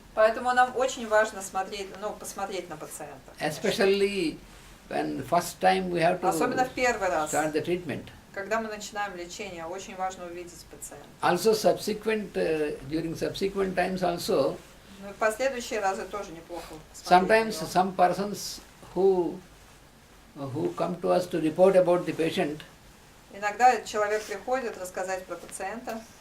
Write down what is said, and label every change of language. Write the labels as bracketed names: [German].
[Russian] Поэтому нам очень важно посмотреть на пациента. [English] Especially when first time we have to [Russian] особенно в первый раз, [English] start the treatment. [Russian] Когда мы начинаем лечение, очень важно увидеть пациента. [English] Also during subsequent times also. [Russian] В последующие разы тоже неплохо. [English] Sometimes some persons who come to us to report about the patient. [Russian] Иногда человек приходит рассказать про пациента.